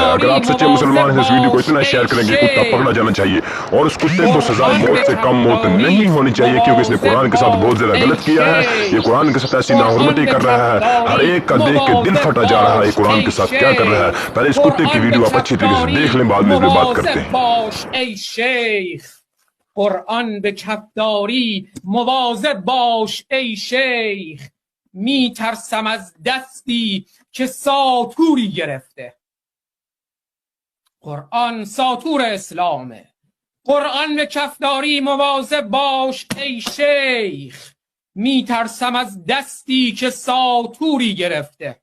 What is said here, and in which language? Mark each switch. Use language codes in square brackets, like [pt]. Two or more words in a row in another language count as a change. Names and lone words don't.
[hi] अगर आप सच्चे मुसलमान हैं इस वीडियो को इतना शेयर करेंगे, कुत्ता पकड़ा जाना चाहिए और उस कुत्ते को सजा मौत से कम मौत नहीं होनी चाहिए, क्योंकि इसने कुरान के साथ बहुत ज्यादा गलत किया है। ये कुरान के साथ ऐसी नाहुरमती कर रहा है, हर एक का देख के दिल फटा जा रहा है ये कुरान के साथ क्या कर रहा है। पहले इस कुत्ते की वीडियो आप अच्छी तरीके से देख लें, बाद में इस पर बात करते हैं। [fa] قرآن به کفداری مواظب باش ای شیخ، می ترسم از دستی که ساطوری گرفته. قرآن ساطور اسلامه. قرآن به کفداری مواظب باش ای شیخ، می ترسم از دستی که ساطوری گرفته.